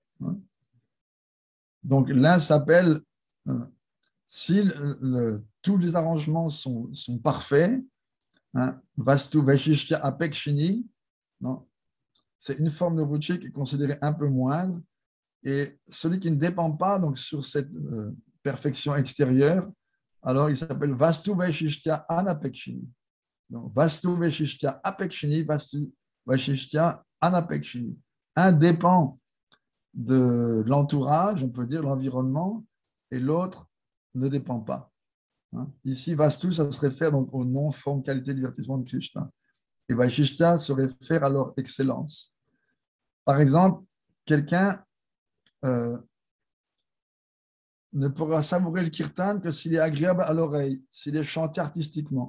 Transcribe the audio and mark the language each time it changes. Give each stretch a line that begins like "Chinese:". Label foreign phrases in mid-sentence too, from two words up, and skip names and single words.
French: Donc, l'un s'appelle, si tous les arrangements sont parfaits,
Sanskrit: Vastu Vaishishya Apekshini,
French: c'est une forme de Ruchi qui est considérée un peu moindre. Et celui qui ne dépend pas donc, sur cette perfection extérieure, alors il s'appelle
Sanskrit: Vastu Vaishishya Anapekshini. Donc, Vastu Vaishishya Apekshini, Vastu Vaishishya anapekshini.
French: Un dépend de l'entourage, on peut dire l'environnement, et l'autre ne dépend pas. Ici, Vastu, ça se réfère donc au nom, forme, qualité, divertissement de Krishna. Et Vaishishta se réfère à leur excellence. Par exemple, quelqu'un ne pourra savourer le kirtan que s'il est agréable à l'oreille, s'il est chanté artistiquement.